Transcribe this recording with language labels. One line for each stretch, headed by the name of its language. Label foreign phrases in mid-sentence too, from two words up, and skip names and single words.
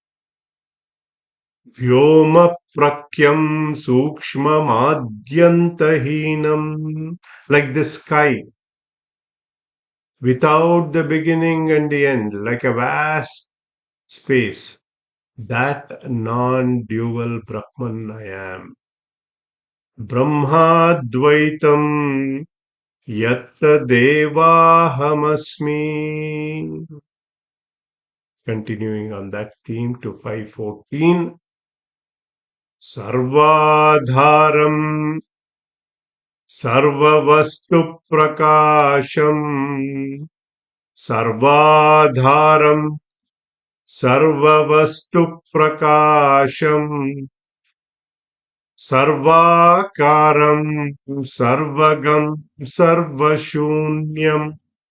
Sanskrit: Vyoma Prakyam Sukshma Madhyantahinam,
English: like the sky, without the beginning and the end, like a vast space. That non-dual Brahman I am.
Sanskrit: Brahmadvaitam yatta devahamasmi.
English: Continuing on that theme to 514.
Sanskrit: Sarvadharam sarvavastu prakasham sarvadharam sarvavastu prakasham sarvakaram sarvagam sarvashunyam